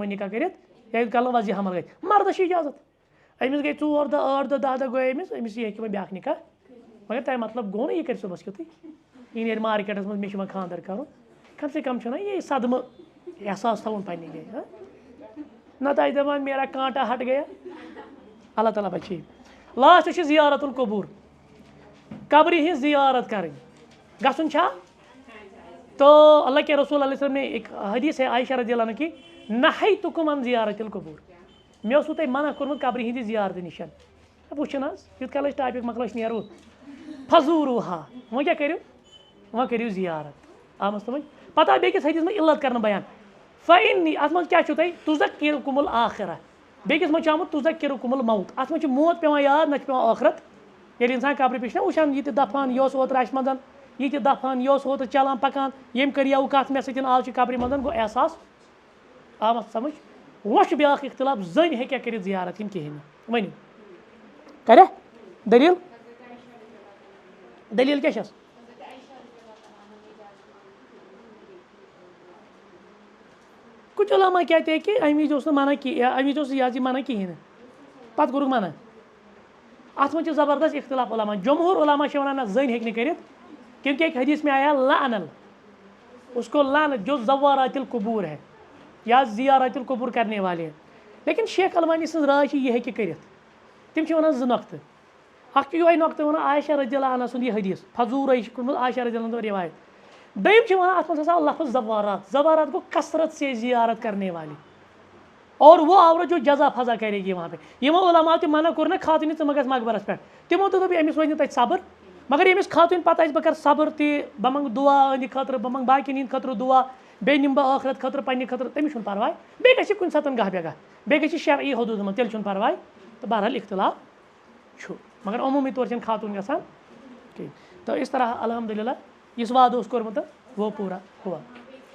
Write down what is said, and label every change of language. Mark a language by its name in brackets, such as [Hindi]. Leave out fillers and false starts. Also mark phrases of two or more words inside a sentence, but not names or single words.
[Kashmiri] وۄنۍ نکاح کٔرِتھ یا کَرنہٕ وضع حمل گژھِ مردس چھِ اِجازت أمِس گٔے 4 دۄہ 8 دۄہ 10 دۄہ گوٚو أمِس یہِ ہیٚکہِ وۄنۍ بیٛاکھ نکاح مگر تَمہِ مطلب گوٚو نہٕ یہِ کَرِ صُبحس یُتھُے یہِ نیرِ مارکیٹس منٛز مےٚ چھُ وۄنۍ خانٛدر کَرُن کم سے کم چھُنہ یہِ صدمہٕ احساس تھاوُن پنٛنہِ جایہِ نتہٕ آسہِ دپان [Urdu] میرا کانٛٹا ہٹ گیا [Kashmiri] اللہ تعالیٰ بچٲیِن لاسٹ چھِ [Arabic] زیارت القبور [Kashmiri] قبرِ ہِنٛز زیارت کَرٕنۍ گژھُن چھا [Urdu] تو اللہ کے رسول علیہ وسلم نے ایک حدیث ہے عائشہ رضی اللہ عنہ کی [Arabic] نہیتکم عن زیارت القبور [Kashmiri] مےٚ اوسوٕ تۄہہِ منع کوٚرمُت قبرِ ہِنٛدِ زیارتہٕ نِش وٕچھُن حظ یُتھ کال أسۍ ٹاپِک مۄکلٲوۍ نیرو فضوٗروٗہا وۄنۍ کیٛاہ کٔرِو وۄنۍ کٔرِو زیارت آمٕژ سمجھ پتہٕ آو بیٚکِس حدیث منٛز علت کرنہٕ بیان فإنی اَتھ منٛز کیٛاہ چھُو تۄہہِ [Arabic] تُذکِرکم الآخرہ [Kashmiri] بیٚکِس منٛز چھُ آمُت [Arabic] تُذکِرکم الموت [Kashmiri] اَتھ منٛز چھُ موت پیٚوان یاد نہ چھُ پیٚوان ٲخرت ییٚلہِ اِنسان قبرِ پٮ۪ٹھ چھُنہ وٕچھان یہِ تہِ دفان یہِ اوس اوترٕ اَسہِ منٛز یہِ تہِ دفان یہِ اوس اوترٕ چلان پکان ییٚمۍ کٔریو کتھ مےٚ سۭتۍ آز چھِ قبرِ منٛز گوٚو احساس آمد سمجھ وۄنۍ چھُ بیٛاکھ اختلاف زٔنۍ ہیٚکیٛاہ کٔرِتھ زیارت کِنہٕ کِہیٖنۍ نہٕ ؤنِو کریا دٔلیٖل دٔلیٖل کیٛاہ چھس [Urdu] کچھ علماء کہتے ہیں کہ [Kashmiri] امہِ وِزِ اوس نہٕ منع امہِ وِزِ اوس یہِ منع کِہیٖنۍ نہٕ پتہٕ کوٚرُکھ منع اَتھ منٛز چھِ زبردست اختلاف علماء جمہوٗر علماء چھِ وَنان نہ زٔنۍ ہیٚکہِ نہٕ کٔرِتھ [Urdu] کیونکہ ایک حدیث میں آیا لعنل اس کو لعنت جو زوارات القبور ہے یا زیارات القبور کرنے والے ہیں لیکن [Kashmiri] شیخ البانی سٕنٛز راے چھِ یہِ ہیٚکہِ کٔرِتھ تِم چھِ وَنان 2 نۄقطہٕ اکھ چھُ یِہوٚے نۄقطہٕ وَنان عائشہ رضی اللہ عنہ سُنٛد یہِ حدیث فضوٗرے چھِ کوٚرمُت عائشہ رضی اللہ عنہ روایت دوٚیِم چھِ وَنان اَتھ منٛز ہسا لفظ زوارات زوارات گوٚو [Urdu] کثرت سے زیارت کرنے والے اور وہ عورت جو جزا فضا کرے گی وہاں پہ [Kashmiri] یِمو علماء تہِ منع کوٚر نہ خاتوٗنہِ ژٕ مہ گژھ مقبرس پٮ۪ٹھ تِمو تہِ دوٚپ أمِس روزِ نہٕ تَتہِ صبر مگر ییٚمِس خاتوٗنۍ پتہٕ آسہِ بہٕ کَرٕ صبر تہِ بہٕ منٛگہٕ دُعا أہنٛدِ خٲطرٕ بہٕ منٛگہٕ باقین ہِنٛدِ خٲطرٕ دُعا بیٚیہِ نِمہٕ بہٕ ٲخرت خٲطرٕ پننہِ خٲطرٕ تٔمِس چھُنہٕ پرواے بیٚیہِ گژھِ کُنہِ ساتہٕ گاہ بےگاہ بیٚیہِ گژھِ شرعی حدوٗدَس منٛز تیٚلہِ چھُنہٕ پرواے تہٕ بہرحال اختلاف چھُ مگر عموٗمی طور چھَنہٕ خاتوٗن گژھان کِہیٖنۍ تہٕ اِس طرح الحمدُاللہ یُس وعدٕ اوس کوٚرمُت [Urdu] وہ پوٗرٕ ہوا